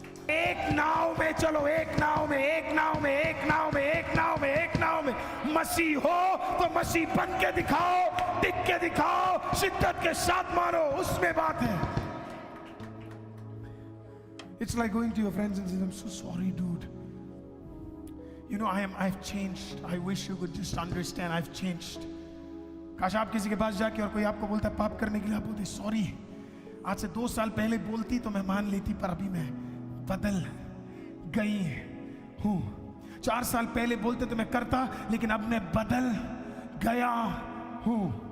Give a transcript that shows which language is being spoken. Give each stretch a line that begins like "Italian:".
Hindi: एक नाव में चलो, एक नाव में, एक नाव में, एक नाव में, एक नाव में, एक नाव में। मसीह हो तो मसीह बन के दिखाओ, टिक के दिखाओ, शिद्दत के साथ मानो, उसमें बात है।
English: It's like going to your friends and saying, I'm so sorry, dude. You know, I've changed. I wish you could just understand, I've changed.
Hindi: काश आप किसी के पास जाके और कोई आपको बोलता है पाप करने के लिए, आप बोलते सॉरी, आज से 2 साल पहले बोलती तो मैं मान लेती, पर अभी मैं बदल गई हूँ। 4 साल पहले बोलते तो मैं करता, लेकिन अब मैं बदल गया हूँ।